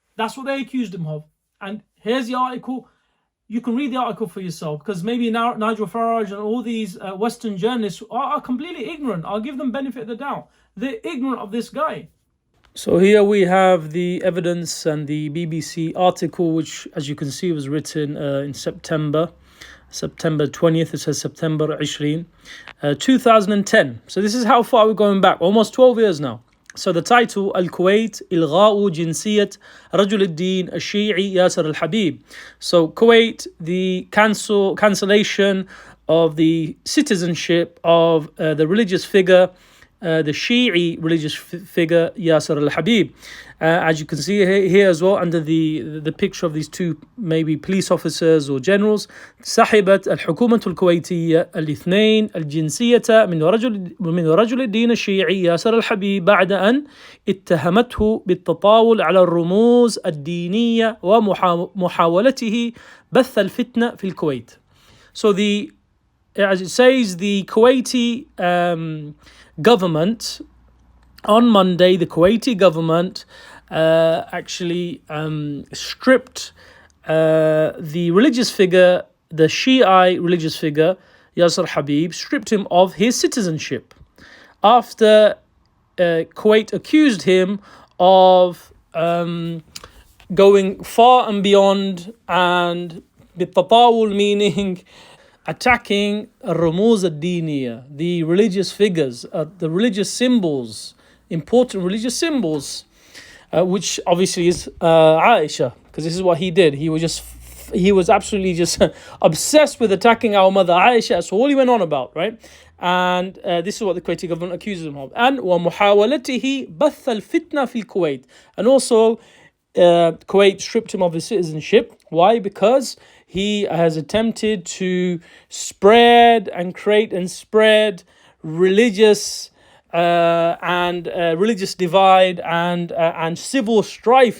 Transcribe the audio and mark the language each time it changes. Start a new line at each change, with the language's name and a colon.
English: That's what they accused him of. And here's the article. You can read the article for yourself, because maybe now Nigel Farage and all these Western journalists are completely ignorant. I'll give them benefit of the doubt. They're ignorant of this guy. So here we have the evidence and the BBC article, which, as you can see, was written in September 20th. It says September 20, 2010. So this is how far we're going back, almost 12 years now. So the title,
Arabic: Al-Kuwait إلغاء جنسية رجل الدين الشيعي ياسر الحبيب.
English: So Kuwait, the cancellation of the citizenship of the religious figure, the Shi'i religious figure Yasir al-Habib. As you can see here as well, under the picture of these two maybe police officers or generals.
Arabic: سحبت الحكومة الكويتية الاثنين الجنسية من رجل الدين الشيعي ياسر الحبيب بعد أن اتهمته بالتطاول على الرموز الدينية ومحاولته بث الفتنة في الكويت.
English: So as it says, the Kuwaiti government on Monday, the Kuwaiti government actually stripped the religious figure, the Shiite religious figure, Yasir Habib, stripped him of his citizenship after Kuwait accused him of going far and beyond, and بالتطاول meaning attacking
Arabic: الرموز الدينية,
English: the religious figures, the religious symbols, important religious symbols, which obviously is Aisha, because this is what he did. He was absolutely just obsessed with attacking our mother Aisha. That's all he went on about, right? And this is what the Kuwaiti government accuses him of.
Arabic: And ومحاولته بث الفتنة في الكويت.
English: And also Kuwait stripped him of his citizenship. Why? Because he has attempted to spread and create and spread religious religious divide and civil strife.